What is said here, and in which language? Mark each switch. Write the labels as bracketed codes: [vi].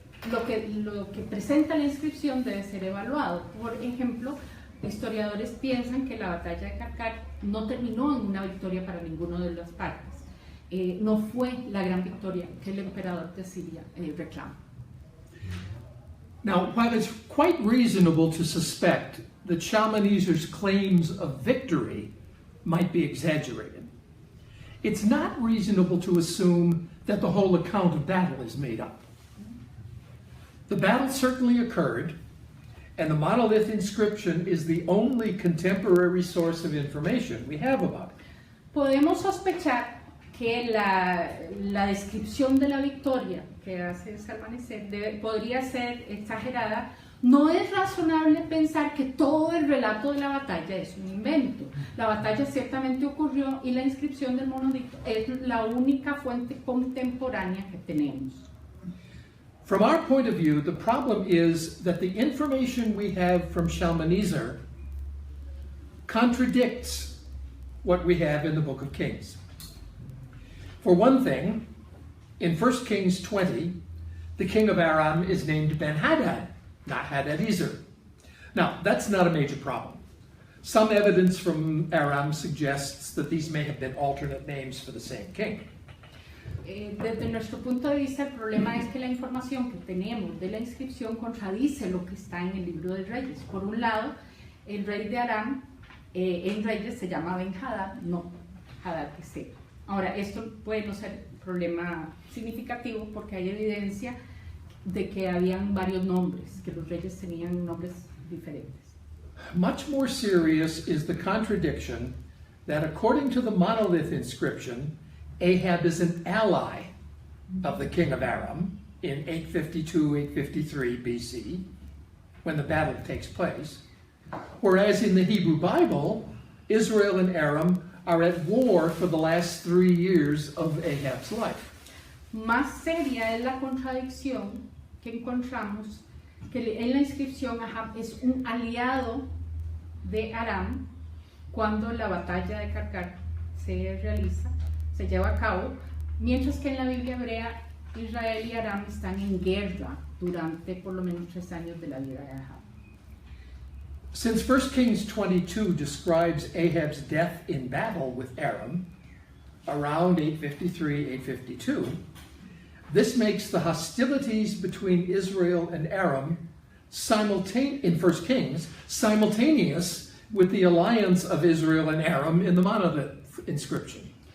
[es] Lo que presenta la inscripción debe ser evaluado. Por ejemplo, historiadores piensan que la batalla de Carcar no terminó en una victoria para ninguna de las partes. No fue la gran victoria que el emperador de Siria reclama. [en] Now, while it's quite reasonable to suspect that Shalmaneser's claims of victory might be exaggerated, it's not reasonable to assume that the whole account of battle is made up. The battle certainly occurred, and the monolith inscription is the only contemporary source of information we have about it. [es] Podemos sospechar que la descripción de la victoria que hace Shalmaneser podría ser exagerada. No es razonable pensar que todo el relato de la batalla es un invento. La batalla ciertamente ocurrió y la inscripción del monolito es la única fuente contemporánea que tenemos. [en] From our point of view, the problem is that the information we have from Shalmaneser contradicts what we have in the Book of Kings. For one thing, in 1 Kings 20, the king of Aram is named Ben-Hadad, not Hadadezer. Now, that's not a major problem. Some evidence from Aram suggests that these may have been alternate names for the same king. [es] Desde nuestro punto de vista, el problema es que la información que tenemos de la inscripción contradice lo que está en el libro de Reyes. Por un lado, el rey de Aram en Reyes se llama Ben-Hadad, no Hadadezer. Ahora, esto puede no ser problema significativo porque hay evidencia de que habían varios nombres, que los reyes tenían nombres diferentes. [en] Much more serious is the contradiction that according to the monolith inscription, Ahab is an ally of the king of Aram in 852-853 BC, when the battle takes place, whereas in the Hebrew Bible, Israel and Aram are at war for the last 3 years of Ahab's life. [es] Más seria es la contradicción que encontramos que en la inscripción Ahab es un aliado de Aram cuando la batalla de Carcar se lleva a cabo, mientras que en la Biblia hebrea Israel y Aram están en guerra durante por lo menos 3 años de la vida de Ahab. [en] Since 1 Kings 22 describes Ahab's death in battle with Aram around 853-852, this makes the hostilities between Israel and Aram in 1 Kings simultaneous with the alliance of Israel and Aram in the monolith inscription.